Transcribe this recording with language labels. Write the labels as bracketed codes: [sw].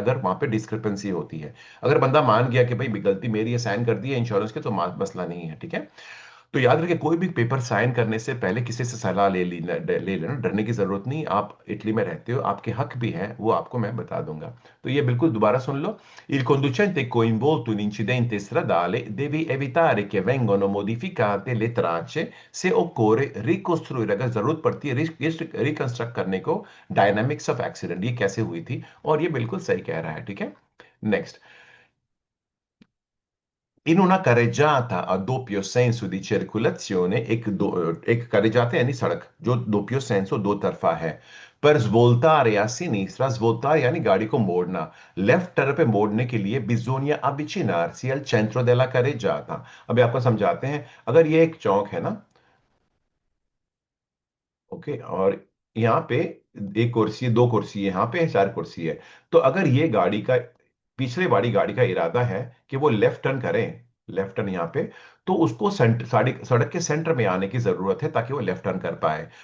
[hi] अगर वहां पे डिस्क्रिपेंसी होती है, अगर बंदा मान गया कि भाई गलती मेरी है, साइन कर दी है इंश्योरेंस के, तो मसला नहीं है, ठीक है। तो याद रखिए कोई भी पेपर साइन करने से पहले किसी से सलाह ले लेना, डरने की जरूरत नहीं। आप इटली में रहते हो, आपके हक भी हैं, वो आपको मैं बता दूंगा। तो ये बिल्कुल दोबारा सुन लो। [it] Il conducente coinvolto in incidente stradale deve evitare che vengano modificate le tracce se occorre ricostruire, [hi] अगर जरूरत पड़ती है रिकंस्ट्रक्ट करने को, डायनामिक्स ऑफ एक्सीडेंट ये कैसे हुई थी। और ये बिल्कुल सही कह रहा है, ठीक है। Next, [it] in una carreggiata a doppio senso di circolazione, [hi] एक [it] carreggiata [hi] यानी सड़क जो [it] doppio senso [hi] दो तरफा है, पर [it] svoltare a sinistra, svoltare [hi] यानी गाड़ी को मोड़ना, लेफ्ट टर्न पे मोड़ने के लिए [it] bisogna avvicinarsi al centro della carreggiata। [hi] अभी आपको समझाते हैं, अगर ये एक चौक है ना, ओके, और यहाँ पे एक कुर्सी है, दो कुर्सी है, यहाँ पे चार कुर्सी है। तो अगर ये गाड़ी का पिछले वाली गाड़ी का इरादा है कि वो लेफ्ट टर्न करें, लेफ्ट टर्न यहाँ पे, तो उसको सड़क के सेंटर में आने की जरूरत है ताकि वो लेफ्ट टर्न कर पाए।